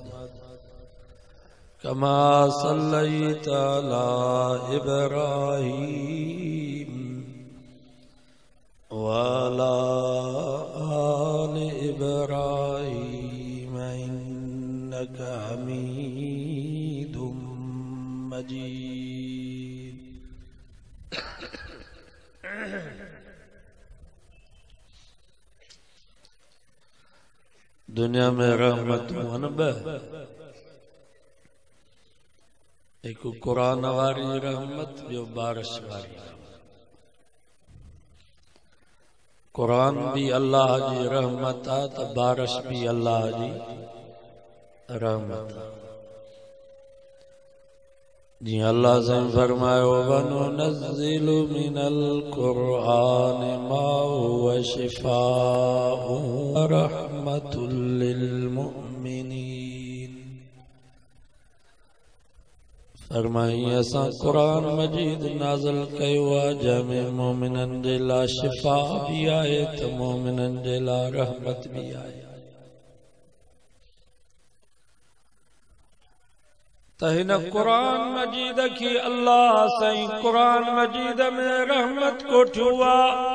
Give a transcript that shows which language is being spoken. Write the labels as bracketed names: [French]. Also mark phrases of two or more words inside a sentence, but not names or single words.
[Arabic] كما صليت على إبراهيم و على آل إبراهيم إنك حميد مجيد. [Sindhi] दुनिया में रहमत एक कुरान वारी रहमत, ॿियो बारिश वारी रहमत। कुरान भी अल्लाह जी रहमत आहे त बारिश भी अल्लाह जी रहमत आहे। जीअं अल्लाह साईं फरमायो [Arabic] وننزل من القرآن ما هو شفاء و رحمة للمؤمنين. [Sindhi] फरमाई असां क़ुरान मजीद नाज़िल कयो आहे जंहिंमें मोमिननि जे लाइ शिफ़ा भी आहे त मोमिननि जे लाइ रहमत भी आहे। त हिन क़ुरान मजीद खे अल्लाह साईं क़ुरान मजीद में रहमत कोठियो आहे।